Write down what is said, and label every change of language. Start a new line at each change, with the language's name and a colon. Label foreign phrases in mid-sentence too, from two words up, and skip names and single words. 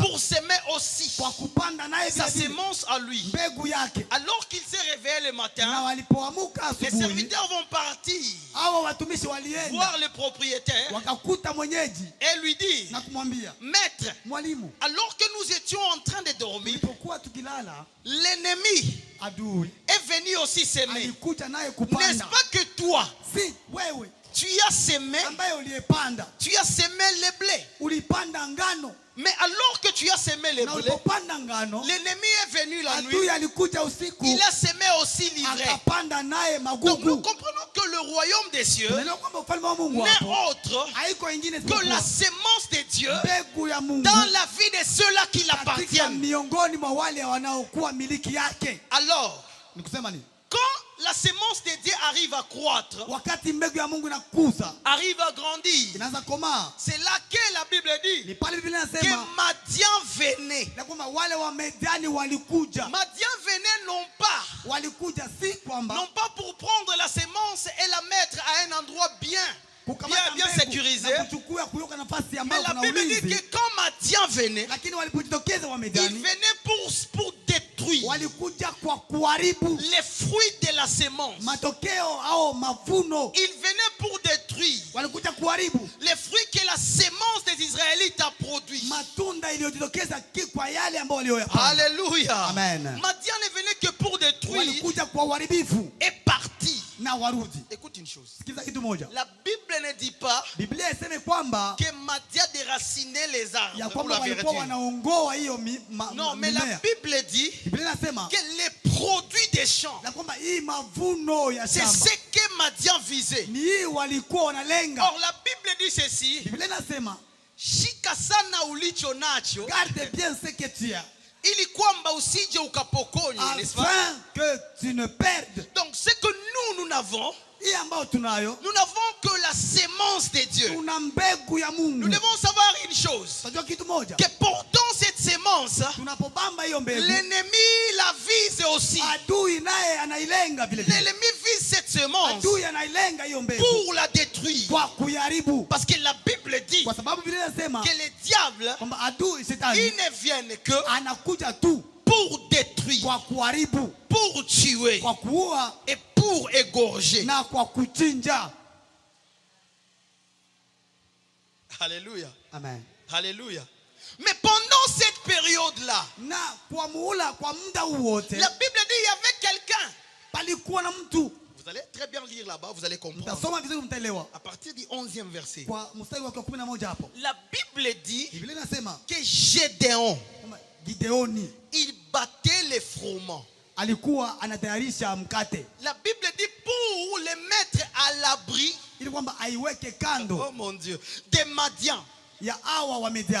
French: pour semer aussi
Swahili: kwa kupanda naye sa vile vile
French: semence à lui.
Swahili: mbegu yake.
French: Alors qu'il s'est réveillé le
Swahili: Na
French: matin,
Swahili: walipoamuka
French: les
Swahili: asubuhi,
French: serviteurs vont partir
Swahili: hawa watumishi walienda
French: voir le propriétaire
Swahili: wakakuta mwenyeji
French: et lui dire,
Swahili: na kumwambia,
French: Maître,
Swahili: mwalimu,
French: alors que nous étions en train de dormir,
Swahili: tulipokuwa tukilala,
French: l'ennemi
Swahili: adui
French: est venu aussi semer.
Swahili: alikuja naye
French: N'est-ce
Swahili: kupanda.
French: pas que toi,
Swahili: Si wewe
French: tu as semé,
Swahili: ambaye uliyepanda
French: tu as semé le blé.
Swahili: ulipanda ngano,
French: Mais alors que tu as semé le
Swahili: na
French: blé,
Swahili: ulipopanda ngano,
French: l'ennemi est venu la nuit.
Swahili: adui alikuja usiku
French: Il a semé aussi l'ivraie.
Swahili: akapanda naye
French: Donc nous
Swahili: magugu.
French: comprenons que le royaume des cieux
Swahili: Unaelewa kwamba ufalme wa Mungu
French: n'est
Swahili: hapo
French: autre
Swahili: haiko ingine
French: que la
Swahili: isipokuwa
French: semence de Dieu
Swahili: mbegu ya Mungu
French: dans la vie de ceux-là qui
Swahili: katika
French: l'appartiennent.
Swahili: miongoni mwa wale wanaokuwa miliki yake.
French: Alors,
Swahili: Ni kusema nini?
French: quand la semence de Dieu arrive à croître,
Swahili: Wakati mbegu ya Mungu inakuza,
French: arrive à grandir,
Swahili: inaanza komaa,
French: c'est là que la Bible
Swahili: ni
French: dit
Swahili: pale Biblia
French: que
Swahili: inasema
French: Madian venait.
Swahili: na kwamba wale wa Mediani walikuja.
French: Madian venait non pas
Swahili: Walikuja si kwamba
French: non pas pour prendre la semence et la mettre à un endroit bien
Swahili: kukamata
French: bien
Swahili: mbegu
French: sécurisé.
Swahili: na kuchukua kuyoka nafasi
French: Mais
Swahili: ambayo
French: la
Swahili: kuna
French: Bible dit
Swahili: ulinzi,
French: que quand Madian venait,
Swahili: lakini walipojitokeza wa
French: il
Swahili: Mediani
French: venait pour détruire
Swahili: walikuja kwa kuharibu
French: les fruits de la semence.
Swahili: matokeo au mavuno,
French: Il venait pour détruire
Swahili: walikuja kuharibu
French: les fruits que la semence des Israélites a produit.
Swahili: matunda iliyojitokeza kwa yale ambayo walioyapanda.
French: Alléluia.
Swahili: Amen.
French: Madian ne venait que pour détruire
Swahili: Walikuja kwa uharibifu
French: et partir.
Swahili: na warudi.
French: Écoute une chose.
Swahili: Sikiza kitu moja,
French: La Bible ne dit pas
Swahili: Biblia iseme kwamba
French: que Madian déracinait les
Swahili: ya
French: arbres pour
Swahili: kwamba
French: la
Swahili: walikuwa
French: vérité.
Swahili: wanaongoa hiyo
French: Non, mais la
Swahili: mimea.
French: Bible dit
Swahili: Biblia inasema
French: que les produits des champs,
Swahili: na kwamba hii mavuno ya
French: c'est
Swahili: shamba
French: ce que Madian visait.
Swahili: ni hii walikuwa wanalenga.
French: Or, la Bible dit ceci,
Swahili: Biblia inasema shika sana ulicho nacho,
French: garde bien ce que tu as
Swahili: ili kwamba usije ukapokonywa,
French: n'est-ce pas? afin que tu ne perdes. Donc, ce que nous n'avons,
Swahili: Hii ambayo tunayo,
French: nous n'avons que la semence de Dieu.
Swahili: tuna mbegu ya
French: Nous
Swahili: Mungu.
French: devons savoir une chose,
Swahili: Unajua kitu moja,
French: que portant cette semence,
Swahili: tunapobamba hiyo mbegu,
French: l'ennemi la vise aussi.
Swahili: adui naye anailenga vile vile.
French: L'ennemi vise cette semence
Swahili: Adui anailenga hiyo mbegu
French: pour la détruire.
Swahili: kwa kuiharibu,
French: Parce que la Bible dit
Swahili: kwa sababu Biblia inasema
French: que les diables,
Swahili: kwamba adui
French: ils
Swahili: shetani
French: ne viennent que
Swahili: anakuja tu
French: pour détruire,
Swahili: kwa kuharibu,
French: pour tuer
Swahili: kwa kuua
French: et pour égorger.
Swahili: na kwa kuchinja.
French: Alléluia.
Swahili: Amen.
French: Alléluia. Mais pendant cette période-là,
Swahili: Na kwa muhula kwa muda wote
French: la Bible dit il y avait quelqu'un.
Swahili: palikuwa na mtu.
French: Vous allez très bien lire là-bas, vous allez comprendre.
Swahili: Mtasoma vizuri mtaelewa.
French: À partir du 11e verset.
Swahili: Kwa mstari wa 11 hapo.
French: La Bible dit
Swahili: Biblia inasema
French: que Gédéon,
Swahili: Gideoni
French: il battait les froment.
Swahili: alikuwa anatayarisha mkate
French: La Bible dit pour les mettre à l'abri,
Swahili: ili kwamba aiweke kando
French: oh mon Dieu, des Madians.
Swahili: ya hawa wa Midiani.